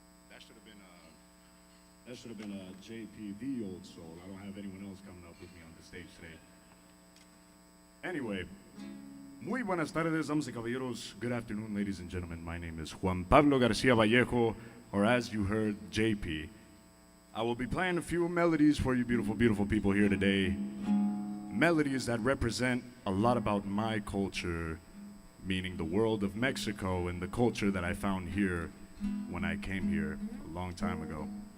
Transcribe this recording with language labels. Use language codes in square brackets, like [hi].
[en] that should have been a JP, the old soul. I don't have anyone else coming up with me on the stage today. Anyway, [es] muy buenas tardes, damas y caballeros. [en] Good afternoon, ladies and gentlemen. My name is Juan Pablo Garcia Vallejo, or as you heard, JP. I will be playing a few melodies for you beautiful, beautiful people here today. Melodies that represent a lot about my culture, meaning the world of Mexico and the culture that I found here when I came here a long time ago.